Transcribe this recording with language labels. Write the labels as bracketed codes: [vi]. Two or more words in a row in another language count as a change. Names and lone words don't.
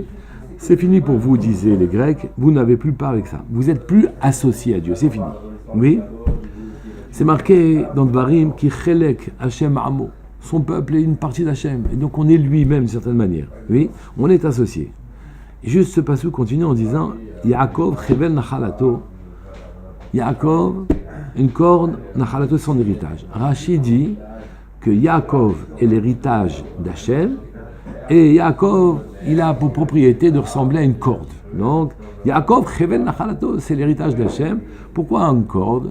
[fr] C'est fini pour vous, disaient les Grecs, vous n'avez plus part avec ça. Vous n'êtes plus associé à Dieu, c'est fini. Oui. C'est marqué dans Dvarim [he] כי חלק השם עמו. [fr] Son peuple est une partie d'Hachem. Et donc on est lui-même d'une certaine manière. Oui, on est associé. Et juste ce passage continue en disant [he] יעקב חבל נחלתו. [fr] Yaakov, une corne, nachalato, son héritage. Rashi dit que Yaakov est l'héritage d'Hachem et Yaakov, il a pour propriété de ressembler à une corde. Donc, [he] יעקב, חבל נחלתו, [fr] c'est l'héritage d'Hachem. Pourquoi une corde?